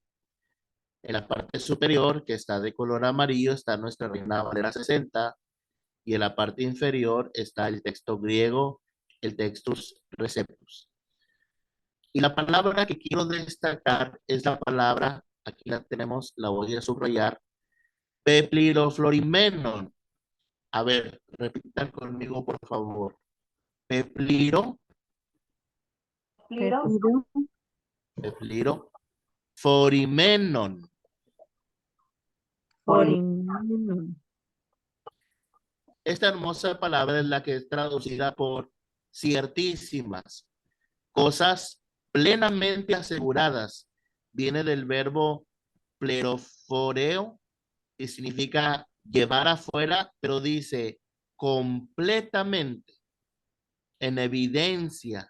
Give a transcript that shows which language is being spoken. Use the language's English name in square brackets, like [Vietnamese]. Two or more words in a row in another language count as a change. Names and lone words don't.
[Spanish] En la parte superior, que está de color amarillo, está nuestra Reina Valera 60 y en la parte inferior está el texto griego, el Textus Receptus. Y la palabra que quiero destacar es la palabra, aquí la tenemos, la voy a subrayar, pepliroflorimenon. A ver, repitan conmigo, por favor. [Greek] Pepliro, Pepiro, πεπληρο, φορημένων. Forimeno, [Spanish] Esta hermosa palabra es la que es traducida por ciertísimas, cosas plenamente aseguradas. Viene del verbo pleroforeo y significa llevar afuera, pero dice completamente, en evidencia.